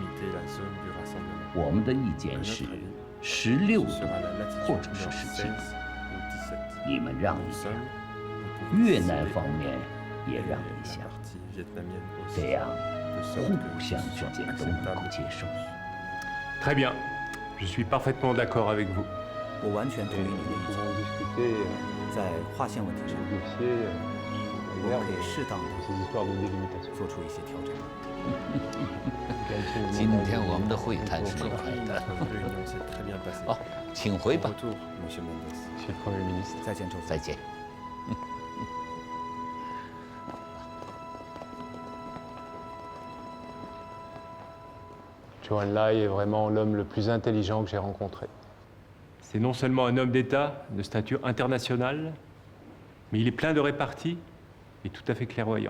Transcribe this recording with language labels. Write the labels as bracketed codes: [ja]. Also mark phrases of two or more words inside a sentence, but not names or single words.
[zh] 我们的意见是16度或者是17度，你们让一下，越南方面也让一下，这样互相之间都能够接受。 [fr] Très bien. Je suis parfaitement d'accord avec vous. [zh] 我完全同意你的意见。在划线问题上，我们可以适当的做出一些调整。今天我们的会谈是愉快的。好，请回吧。再见，周总。再见。 [fr] Zhou Enlai est vraiment l'homme le plus intelligent que j'ai rencontré. C'est non seulement un homme d'État de stature internationale, mais il est plein de répartie et tout à fait clairvoyant.